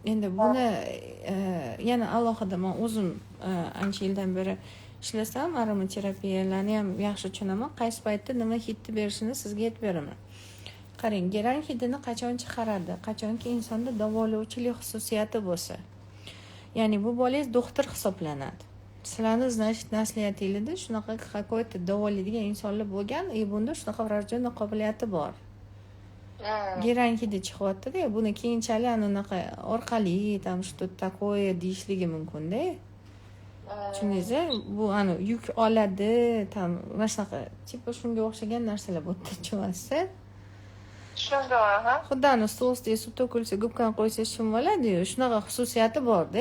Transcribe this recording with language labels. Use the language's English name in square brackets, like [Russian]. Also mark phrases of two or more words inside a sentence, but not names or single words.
[Uzbek] endi buni yana alohida men o'zim ancha yildan beri ishlasam aromaterapiyalarni ham yaxshi tushunaman, qaysi paytda nima hidni berishini sizga aytib beraman. Qarang, geran hidini qachon chiqaradi? Qachonki insonda davolovchilik xususiyati bo'lsa. Ya'ni bu bolangiz doktor hisoblanadi. Sizlarni значит nasliyatingizda shunaqa какой-то davolaydigan insonlar bo'lgan, bunda shunaqa врожденный qobiliyati bor. Geran hidi chiqyapti-da, buni keyinchalik anaqa orqali [Russian] там что-то такое [Uzbek] deyishligi mumkin-da. Tushundingizmi? Bu yuk oladi, tam mana shunaqa, tipa shunga o'xshagan narsalar bo'pti, tushunasiz? Tushundim, aha. Xuddi stol ustiga suv to'kilsa, gubkani qo'ysa shim bo'ladi-yu, shunaqa xususiyati bor-da.